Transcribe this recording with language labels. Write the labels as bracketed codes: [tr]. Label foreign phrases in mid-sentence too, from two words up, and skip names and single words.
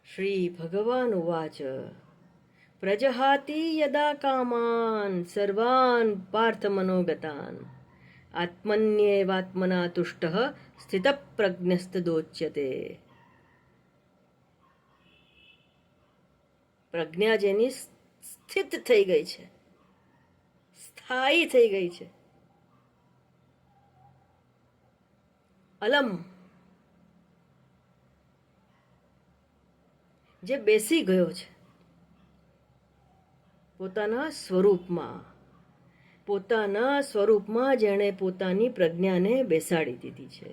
[sa] श्रीभगवानुवाच प्रजहाति यदा कामान् सर्वान् पार्थमनोगतान् आत्मन्येवात्मना तुष्टः સ્થિતપ્રજ્ઞસ્તદોચ્યતે. [gu] પ્રજ્ઞા જેની સ્થિત થઈ ગઈ છે, સ્થાયી થઈ ગઈ છે, અલમ, જે બેસી ગયો છે પોતાના સ્વરૂપમાં જેણે પોતાની પ્રજ્ઞાને બેસાડી દીધી છે.